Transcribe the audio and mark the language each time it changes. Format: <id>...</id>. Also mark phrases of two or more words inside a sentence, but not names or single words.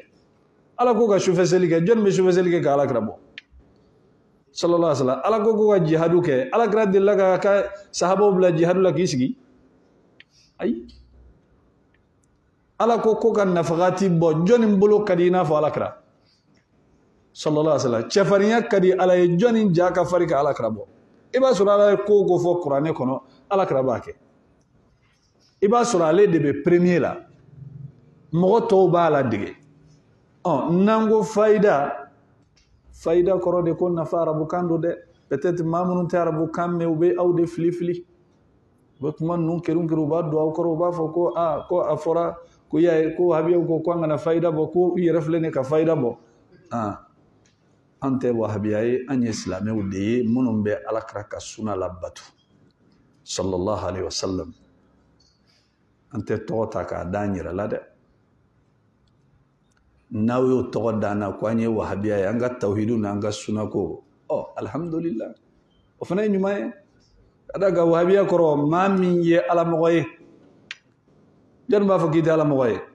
<bm>Ala ko ka sufɛ seli kɛ jɔnni bɛ sufɛ seli kɛ ka alakira bɔ</bm> <ar>صلى الله عليه وسلم.</ar> <bm>Ala ko ka jihadu kɛ alakira delila ka sahabaw bila jihadu la k'i sigi ayi. Ala ko ka nafagati bɔ jɔnni bolo ka di i n'a fɔ alakira</bm> <ar>صلى الله عليه وسلم.</ar> <bm>Cɛfarinya ka di ala ye jɔnni ja ka fari ka alakira bɔ. I b'a sɔrɔ ala ye ko fɔ kuranɛ kɔnɔ alakira b'a kɛ. I b'a sɔrɔ ale de bɛ premier la mɔgɔ tɔw b'a la dege. N'an ko fayida kɔrɔ de ko nafa arabukan do dɛ. Peut-être maa minnu tɛ arabukan mɛn u bɛ aw de fili u bɛ kuma ninnu kɛru u b'a don aw kɔrɔ u b'a fɔ ko a fɔra ko wahabiyaw ko an kana fayida bɔ ko u yɛrɛ filɛ nin ka fayida bɔ. An tɛ wahabiya ye an ye silamɛw de ye minnu bɛ alakira ka sunna labato</bm> <ar>صلى الله عليه وسلم.</ar> <bm>An tɛ tɔgɔ ta k'a d'an yɛrɛ la dɛ. N'aw y'o tɔgɔ d'an na ko an ye wahabiya ye an ka tawhidu n'an ka sunna ko alhamdulillah o fana ye ɲuman ye. Ka d'a kan wahabiya kɔrɔ maa min ye alamɔgɔ ye jɔnni b'a fɔ k'i tɛ alamɔgɔ ye.</bm>